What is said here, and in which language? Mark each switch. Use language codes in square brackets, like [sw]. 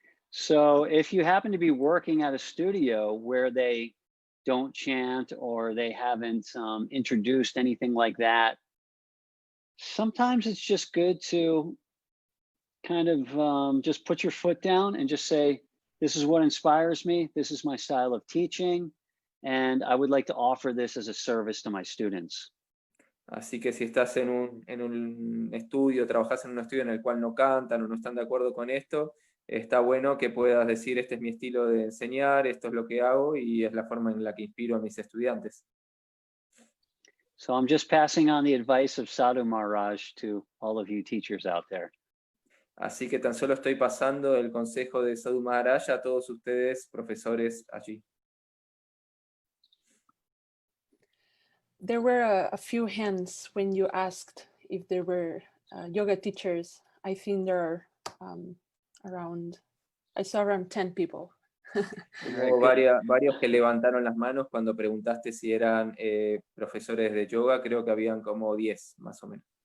[en] So if you happen to be working at a studio where they don't chant or they haven't introduced anything like that, sometimes it's just good to kind of just put your foot down and just say, this is what inspires me. This is my style of teaching. And I would like to offer this as a service to my students. [es] Así que si estás en un estudio, trabajas en un estudio en el cual no cantan o no están de acuerdo con esto, está bueno que puedas decir, este es mi estilo de enseñar, esto es lo que hago y es la forma en la que inspiro a mis estudiantes. [en] So I'm just passing on the advice of Sadhu Maharaj to all of you teachers out there. [es] Así que tan solo estoy pasando el consejo de Sadhu Maharaj a todos ustedes, profesores allí. [en] There were a few hands when you asked if there were yoga teachers I think there are I saw around 10 people. [es] Hubo varios que levantaron las manos cuando preguntaste si eran profesores de yoga, creo que habían como 10 más o menos.